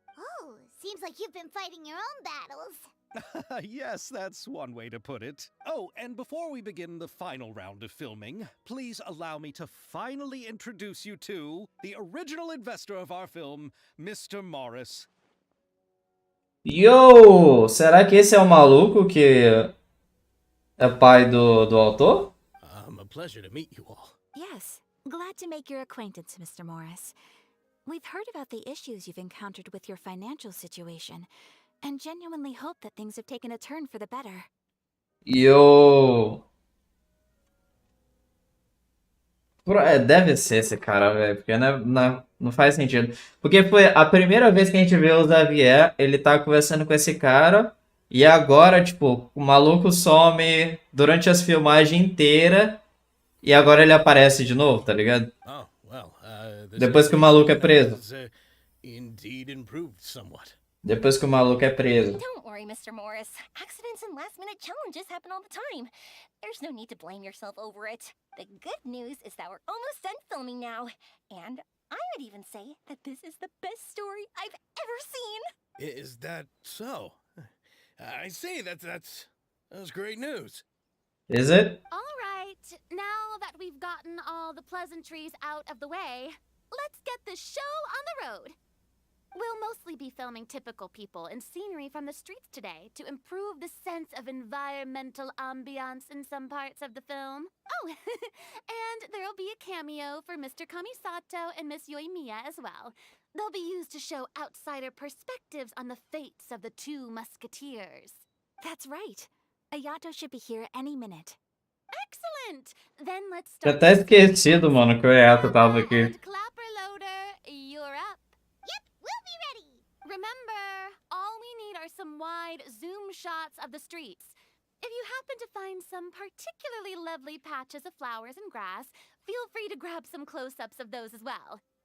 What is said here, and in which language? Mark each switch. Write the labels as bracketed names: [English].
[English] Oh, seems like you've been fighting your own battles. Yes, that's one way to put it. Oh, and before we begin the final round of filming, please allow me to finally introduce you to the original investor of our film, Mr. Morris. Yo! [Portuguese] Será que esse é o maluco que é pai do autor? [English] A pleasure to meet you all. Yes, glad to make your acquaintance, Mr. Morris. We've heard about the issues you've encountered with your financial situation, and genuinely hope that things have taken a turn for the better. Yo! [Portuguese] Deve ser esse cara, velho, porque não faz sentido. Porque foi a primeira vez que a gente vê o Xavier, ele tá conversando com esse cara, e agora, tipo, o maluco some durante as filmagens inteiras, e agora ele aparece de novo, tá ligado? [English] Oh, well, the [Portuguese] Depois que o maluco é [English] situation [Portuguese] preso. [English] has indeed improved somewhat. [Portuguese] Depois que o maluco é preso. [English] Don't worry, Mr. Morris. Accidents and last-minute challenges happen all the time. There's no need to blame yourself over it. The good news is that we're almost done filming now. And I would even say that this is the best story I've ever seen. Is that so? I see, that's great news. Is it? All right, now that we've gotten all the pleasantries out of the way, let's get this show on the road. We'll mostly be filming typical people and scenery from the streets today to improve the sense of environmental ambiance in some parts of the film. Oh, and there'll be a cameo for Mr. Kamisato and Miss Yoimiya as well. They'll be used to show outsider perspectives on the fates of the two musketeers. That's right. Ayato should be here any minute. Excellent! Then let's [Portuguese] Já [English] start. [Portuguese] até esquecido, mano, que o Eata tava aqui. [English] And Clapper Loader, you're up. Yep, we'll be ready. Remember, all we need are some wide zoom shots of the streets. If you happen to find some particularly lovely patches of flowers and grass, feel free to grab some close-ups of those as well.